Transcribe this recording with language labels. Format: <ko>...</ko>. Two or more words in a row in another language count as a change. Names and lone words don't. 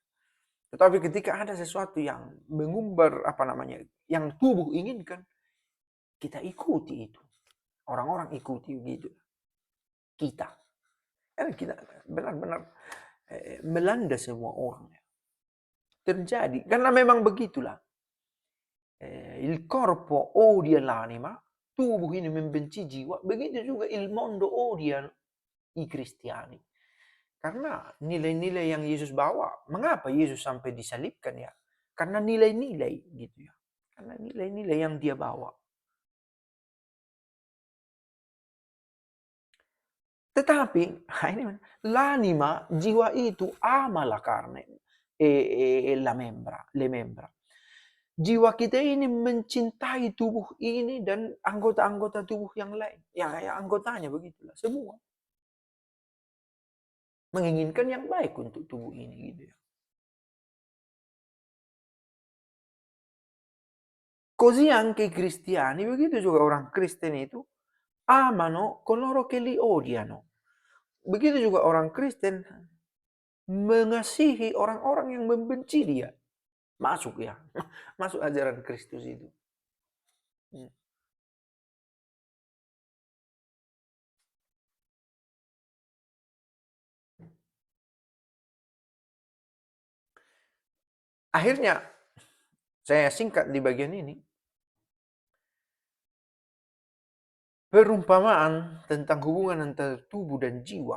<id>Tetapi ketika ada sesuatu yang mengumbar yang tubuh inginkan, kita ikuti itu. Orang-orang ikuti gitu. Kita benar-benar melanda semua orang. Terjadi karena memang begitulah.</id> <it>Il corpo odia l'anima,</it> <id>tubuh ini membenci jiwa, begitu juga</id> <it>il mondo odia i cristiani.</it> <id>Karena nilai-nilai yang Yesus bawa, mengapa Yesus sampai disalibkan ya? Karena nilai-nilai gitu ya. Karena nilai-nilai yang dia bawa. Tetapi, ini</id> <it>l'anima,</it> <id>jiwa itu</id> <it>ama la carne e le membra.</it> <id>Jiwa kita ini mencintai tubuh ini dan anggota-anggota tubuh yang lain. Ya, anggotanya begitulah, semua. Menginginkan yang baik untuk tubuh ini gitu ya.</id> <it>Così anche i cristiani,</it> <id>begitu juga orang Kristen itu,</id> <it>amano coloro che li odiano.</it> <id>Begitu juga orang Kristen mengasihi orang-orang yang membenci dia. Masuk ya, masuk ajaran Kristus itu. Akhirnya, saya singkat di bagian ini, perumpamaan tentang hubungan antara tubuh dan jiwa</id>